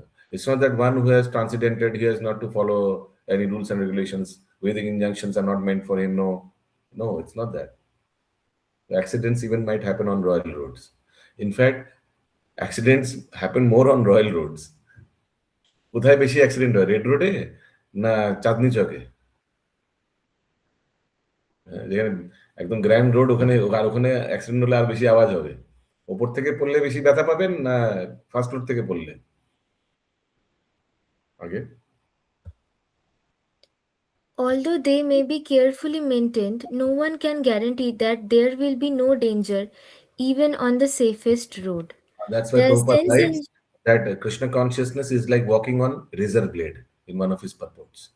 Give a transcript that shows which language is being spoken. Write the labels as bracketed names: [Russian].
[English] It's not that one who has transcendented, he has not to follow any rules and regulations. Vedic injunctions are not meant for him. No, no, it's not that. Accidents even might happen on royal roads. In fact, accidents happen more on royal roads. [Bangla] কোথায় বেশি accident হয়, red রোডে না চাঁদনি চকে? যেখানে একদম grand road, ওখানে আর ওখানে অ্যাক্সিডেন্ট হলে আর বেশি আওয়াজ হবে। ওপর থেকে পড়লে বেশি ব্যথা পাবেন না ফার্স্ট রোড থেকে পড়লে? আগে [English] Although they may be carefully maintained, no one can guarantee that there will be no danger even on the safest road. That's why The Prabhupada sense writes in that Krishna consciousness is like walking on razor blade in one of his purports.